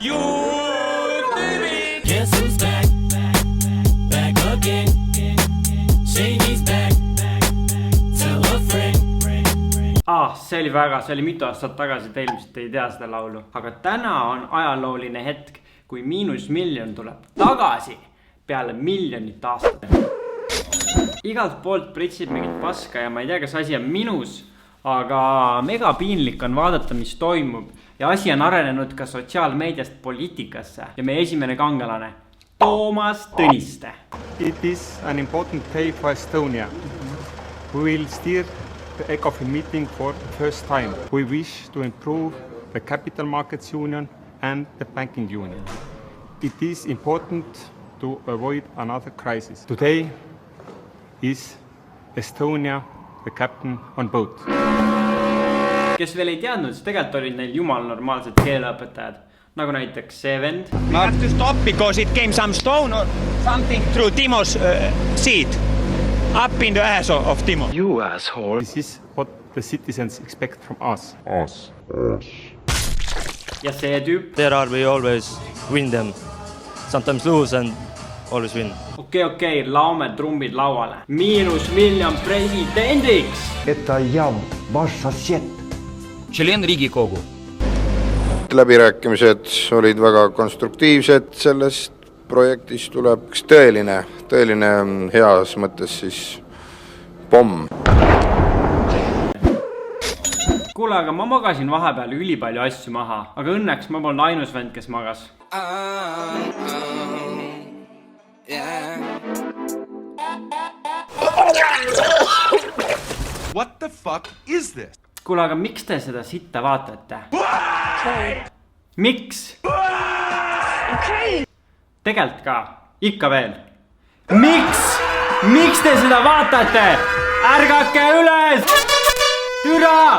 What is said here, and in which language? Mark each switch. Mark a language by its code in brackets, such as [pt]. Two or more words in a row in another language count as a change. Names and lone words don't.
[en] Guess who's back? Back again. Shady's back. Tell a friend. [et] See oli mitu aastat tagasi, te ilmselt ei tea seda laulu. Aga täna on ajalooline hetk, kui -1,000,000 tuleb tagasi peale miljonit aastat. Igalt poolt pritsib mingit paska ja ma ei tea, kas asi on minus, aga mega piinlik on vaadata, mis toimub. Ja asi on arenenud ka sotsiaalmeediast poliitikasse ja meie esimene kangelane, Toomas Tõniste. [en] It is an important day for Estonia. We will steer the ECOFIN meeting for the first time. We wish to improve the capital markets union and the banking union. It is important to avoid another crisis. Today is Estonia the captain on boat. [et] Kes veel ei teadnud, siis tegelikult olid neil jumal normaalsed keeleõpetajad. Nagu näiteks see vend. [en] We have to stop because it came some stone or something through Timo's seat. Up in the ass of Timo. You asshole. This is what the citizens expect from us. [et] Ja see tüüp. [en] There are we always win them. Sometimes lose and always win. [et] Okei, laome trumbid lauale. -1,000,000 presidendiks! [ru] Это я, ваш сосед. Член Riigikogu. [et] Läbirääkimised olid väga konstruktiivsed, sellest projektist tuleb üks tõeline heas mõttes siis pomm. Kuule, aga ma magasin vahepeal ülipalju asju maha, aga õnneks ma polnud ainus vend, kes magas. [en] What the fuck is this? [et] Kuule, aga miks te seda sitta vaatate? Miks? Tegelt ka, ikka veel. Miks te seda vaatate? Ärgake üles! Türa!